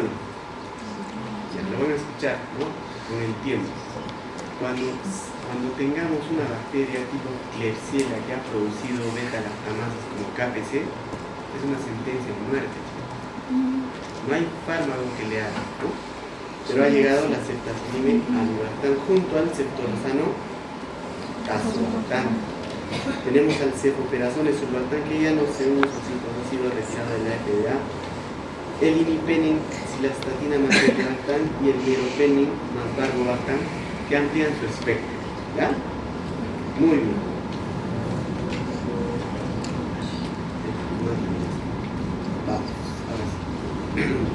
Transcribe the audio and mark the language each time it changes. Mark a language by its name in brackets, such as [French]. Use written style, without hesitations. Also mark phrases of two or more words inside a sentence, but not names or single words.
[Spanish] Ya lo van a escuchar, ¿no? Con el tiempo. Cuando tengamos una bacteria tipo Klebsiella que ha producido beta-lactamasas como KPC, es una sentencia de muerte. No hay fármaco que le haga, ¿no? Pero ha llegado la ceftazidime avibactam junto al ceftorazano azobactam. Tenemos al cefoperazone sulbactam, que ya no se usa, ha sido retirado de la FDA. El imipenem, cilastatina más bactam y el meropenem más barbobactam, que amplían su espectro. ¿Ya? Muy bien. Vamos, ahora sí.